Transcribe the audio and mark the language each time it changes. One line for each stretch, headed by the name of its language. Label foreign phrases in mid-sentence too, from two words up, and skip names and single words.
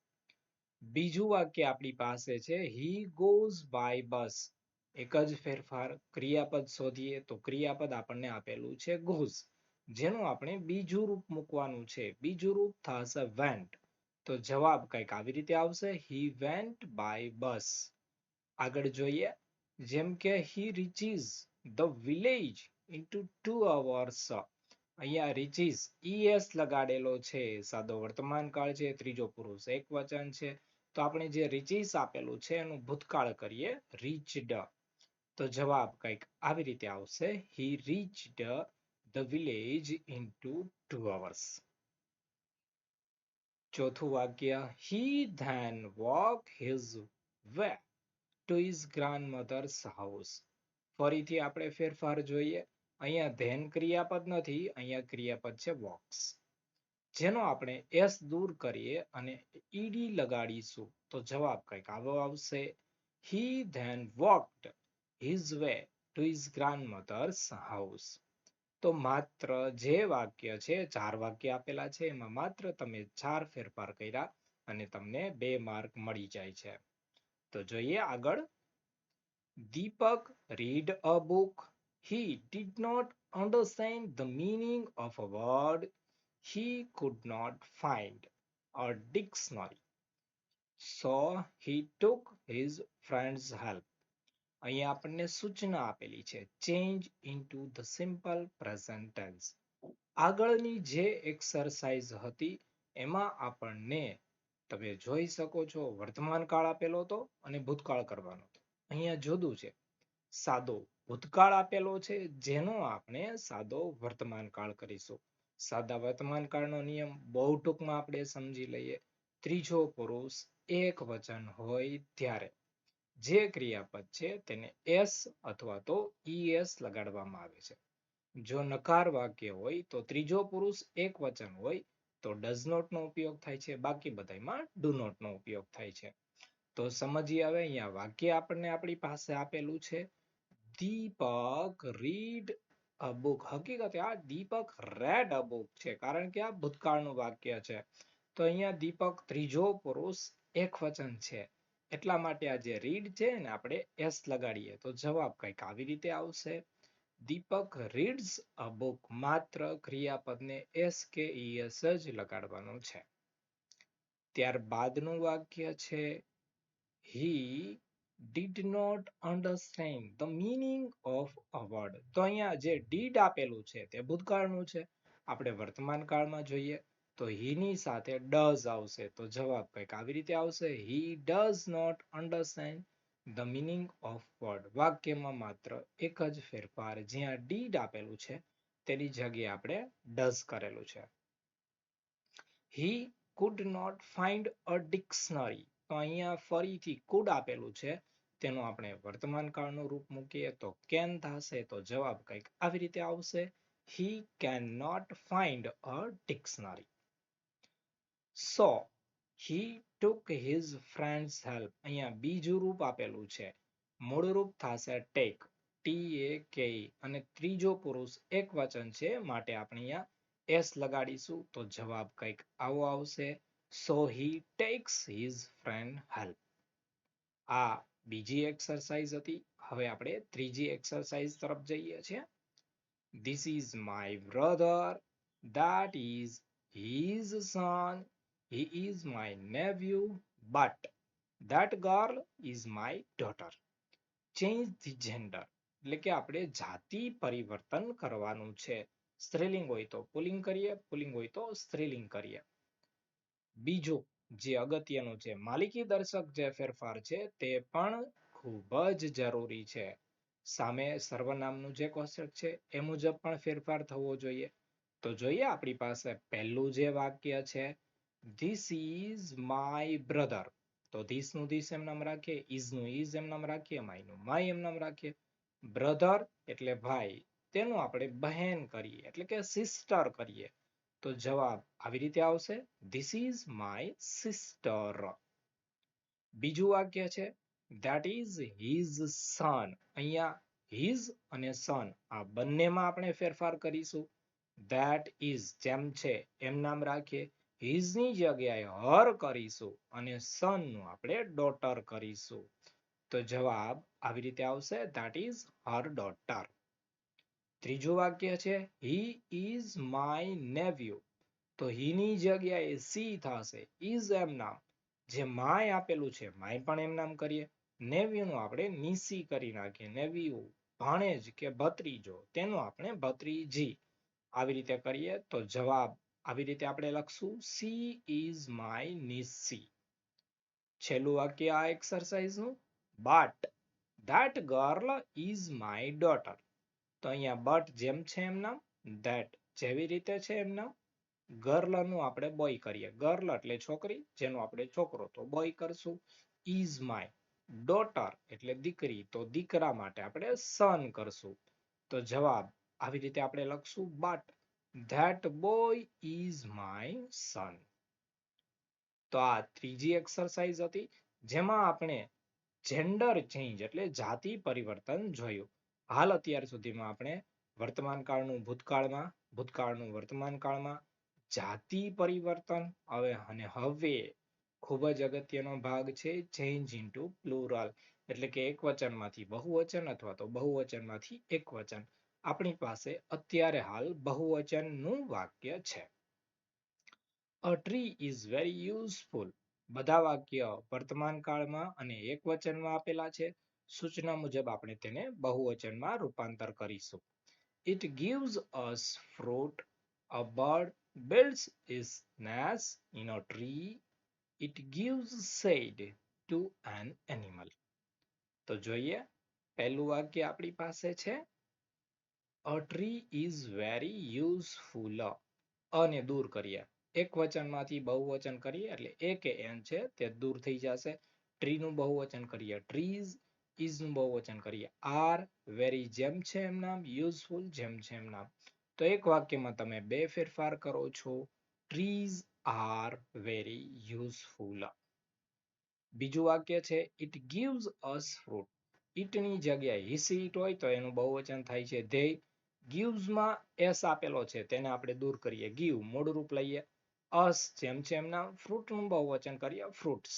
Gujarati: બીજું વાક્ય આપણી પાસે છે
English: he goes by bus.
Gujarati: એક જ ફેરફાર. ક્રિયાપદ શોધીએ તો ક્રિયાપદ આપણને આપેલું છે goes, જેનું આપણે બીજું રૂપ મૂકવાનું છે. બીજું રૂપ થશે went. તો જવાબ કંઈક આવી રીતે આવશે
English: he went by bus.
Gujarati: આગળ જોઈએ, જેમ કે
English: he reaches the village into 2 hours.
Gujarati: અહીંયા reaches es લગાડેલો છે. સાદો વર્તમાન કાળ છે, ત્રીજો પુરુષ એકવચન છે. તો આપણે જે reaches આપેલું છે એનું ભૂતકાળ કરીએ reached. તો જવાબ કંઈક આવી રીતે આવશે
English: he reached the village into 2 hours.
Gujarati: ચોથું વાક્ય
English: he then walked his way to his grandmother's house.
Gujarati: ફરીથી આપણે ફેરફાર જોઈએ. અહીંયા ધેન ક્રિયાપદ નથી, અહીંયા ક્રિયાપદ છે walks, જેનો આપણે s દૂર કરીએ અને ed લગાડીશું તો જવાબ કંઈક આવો આવશે
English: he then walked his way to his grandmother's house.
Gujarati: તો માત્ર જે વાક્ય છે 4 વાક્ય આપેલા છે એમાં માત્ર તમે 4 ફેરફાર કર્યા અને તમને 2 માર્ક મળી જાય છે. તો જોઈએ આગળ.
English: Deepak read a book. He did not understand the meaning of a word. He could not find a dictionary. So he took his friend's help.
Gujarati: અહીંયા આપણને સૂચના આપેલી છે
English: change into the simple present tense.
Gujarati: આગળની જે એક્સરસાઇઝ હતી એમાં આપણને તમે જોઈ શકો છો વર્તમાન કાળ આપેલો હતો અને ભૂતકાળ કરવાનો હતો. અહીંયા જુદું છે. સાદો ભૂતકાળ આપેલો છે જેનો આપણે સાદો વર્તમાન કાળ કરીશું. સાદા વર્તમાન કાળનો નિયમ બહુ ટૂંકમાં આપણે સમજી લઈએ. ત્રીજો પુરુષ એક વચન હોય ત્યારે જે ક્રિયાપદ છે તેને s અથવા તો es લગાડવામાં આવે છે. જો નકાર વાક્ય હોય તો ત્રીજો પુરુષ એક વચન હોય તો
English: does not
Gujarati: નો ઉપયોગ થાય છે, બાકી બધામાં
English: do not
Gujarati: નો ઉપયોગ થાય છે. તો સમજીએ હવે. અહીંયા વાક્ય આપણને આપણી પાસે આપેલું છે દીપક
English: read a book.
Gujarati: હકીકતે આ દીપક
English: read a book
Gujarati: છે કારણ કે આ ભૂતકાળનું વાક્ય છે. તો અહીંયા દીપક ત્રીજો પુરુષ એક વચન છે એટલા માટે આ જે રીડ છે ને આપણે s લગાડીએ તો જવાબ કંઈક આવી રીતે આવશે દીપક
English: reads a book.
Gujarati: માત્ર ક્રિયાપદને એસ કે ઈએસ જ લગાડવાનું છે. ત્યારબાદનું વાક્ય છે
English: he did not understand the meaning of a word.
Gujarati: તો અહીંયા જે did આપેલું છે તે ભૂતકાળનું છે. આપણે વર્તમાન કાળમાં જોઈએ તો he ની સાથે does આવશે. તો જવાબ કંઈક આવી રીતે આવશે
English: he does not understand the meaning of word.
Gujarati: વાક્યમાં માત્ર એક જ ફેરફાર, જ્યાં did આપેલું છે તેની જગ્યાએ આપણે does કરેલું છે.
English: he could not find a dictionary.
Gujarati: તો અહીંયા ફરીથી could આપેલું છે તેનું આપણે વર્તમાન કાળનું રૂપ મૂકીએ તો can થશે. તો જવાબ કંઈક આવી રીતે આવશે
English: he cannot find a dictionary. So he took his friend's help.
Gujarati: અહીંયા બીજું રૂપ આપેલું છે, મૂળ રૂપ થશે take, take, અને ત્રીજો પુરુષ એક વચન છે માટે આપણે અહીંયા s લગાડીશું. તો જવાબ કંઈક આવો આવશે
English: so he takes his friend help.
Gujarati: આ બીજી એક્સરસાઇઝ હતી. હવે આપણે ત્રીજી એક્સરસાઇઝ તરફ જઈએ છીએ.
English: This is my brother, that is his son, he is my nephew, but that girl is my daughter. Change the gender.
Gujarati: એટલે કે આપણે જાતિ પરિવર્તન કરવાનું છે. સ્ત્રીલિંગ હોય તો પુલ્લિંગ કરીએ, પુલ્લિંગ હોય તો સ્ત્રીલિંગ કરીએ. બીજું જે અગત્યનું છે, માલિકી દર્શક જે ફેરફાર છે તે પણ ખૂબ જ જરૂરી છે. સામે સર્વનામનું જે કોષ્ટક છે એ મુજબ પણ ફેરફાર થવો જોઈએ. તો જોઈએ આપણી પાસે પહેલું જે વાક્ય છે
English: This is my brother.
Gujarati: તો this નું this એમ નામ રાખીએ, is નું is એમ નામ રાખીએ, my નું my એમ નામ રાખીએ. બ્રધર એટલે ભાઈ, તેનું આપણે બહેન કરીએ એટલે કે સિસ્ટર કરીએ. તો જવાબ આવી રીતે આવશે
English: This is my sister.
Gujarati: બીજું વાક્ય છે
English: That is his son.
Gujarati: અહીંયા his અને son આ બંનેમાં આપણે ફેરફાર કરીશું.
English: That is
Gujarati: જેમ છે એમ નામ રાખીએ, his ની જગ્યાએ her કરીશું અને son નું આપણે daughter કરીશું. તો જવાબ આવી રીતે આવશે
English: That is her daughter.
Gujarati: ત્રીજું વાક્ય છે
English: He is my nephew.
Gujarati: તો he ની જગ્યાએ સી થશે, is એમ નામ. જે માય આપેલું છે માય પણ એમ નામ કરીએ. નેવ્યુ નું આપણે નીસી કરી નાખીએ. નેવ્યુ ભાણેજ કે ભત્રીજો, તેનું આપણે ભત્રીજી. આવી રીતે કરીએ તો જવાબ આવી રીતે આપણે લખશું
English: she is my niece.
Gujarati: છેલ્લું વાક્ય આ એક્સરસાઇઝ નું
English: but that girl is my daughter.
Gujarati: તો અહીંયા but જેમ છે એમ નામ, that જેવી રીતે છે એમ નામ, ગર્લ નું આપણે બોય કરીએ. ગર્લ એટલે છોકરી, જેનો આપણે છોકરો, તો બોય કરશું.
English: is my daughter
Gujarati: એટલે દીકરી, તો દીકરા માટે આપણે son કરશું. તો જવાબ આવી રીતે આપણે લખશું
English: but that boy is my son.
Gujarati: તો આ ત્રીજી એક્સરસાઇઝ હતી જેમાં આપણે
English: gender change
Gujarati: એટલે જાતિ પરિવર્તન જોયું. હાલ અત્યાર સુધીમાં આપણે વર્તમાન કાળનું ભૂતકાળમાં, ભૂતકાળનું વર્તમાન કાળમાં, જાતિ પરિવર્તન અને હવે ખૂબ જ અગત્યનો ભાગ છે
English: change into plural.
Gujarati: એટલે કે એક વચનમાંથી બહુવચન અથવા તો બહુવચનમાંથી એક વચન. આપણી પાસે અત્યારે હાલ બહુવચનનું વાક્ય છે.
English: A tree is very useful.
Gujarati: બધા વાક્ય વર્તમાન કાળમાં અને એક વચનમાં આપેલા છે. સૂચના મુજબ આપણે તેને બહુવચનમાં રૂપાંતર કરીશું.
English: It gives us fruit. A bird builds its nest in a tree. It gives shade to an animal.
Gujarati: તો જોઈએ પહેલું વાક્ય આપણી પાસે છે
English: A tree is very useful.
Gujarati: અને દૂર કરીએ. એક વચનમાંથી બહુવચન કરીએ એટલે એ કે એન છે તે દૂર થઈ જશે. ટ્રી નું બહુવચન કરીએ trees, is નું બહુવચન કરીએ are, very જેમ છે એમ નામ, useful જેમ છે એમ નામ. તો એક વાક્યમાં તમે બે ફેરફાર કરો છો.
English: trees are very useful.
Gujarati: બીજું વાક્ય છે
English: it gives us fruit.
Gujarati: it ની જગ્યાએ
English: his it
Gujarati: હોય તો એનું બહુવચન થાય છે they. gives માં s આપેલો છે તેને આપણે દૂર કરીએ. give મૂળ રૂપ લઈએ. us જેમ છે એમ નામ, fruit નું બહુવચન કરીએ fruits.